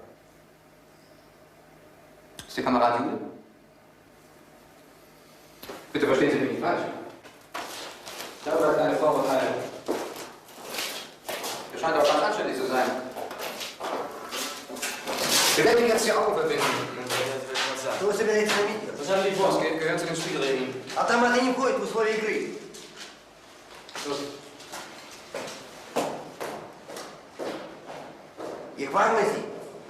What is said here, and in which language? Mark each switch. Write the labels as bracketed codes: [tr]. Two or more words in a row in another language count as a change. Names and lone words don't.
[de] Ist der Kamerad Jude? Bitte verstehen Sie mich nicht falsch. Ich habe da keine Vorurteile. Er scheint auch ganz anständig zu sein. Wir werden ihn jetzt die Augen verbinden. [ru] Что вы собираетесь робить? [de] Das haben die vor. Das gehört zu den Spielregeln. [ru] Автоматы не входят в условия игры. [de] Los. [ru] Их важно здесь.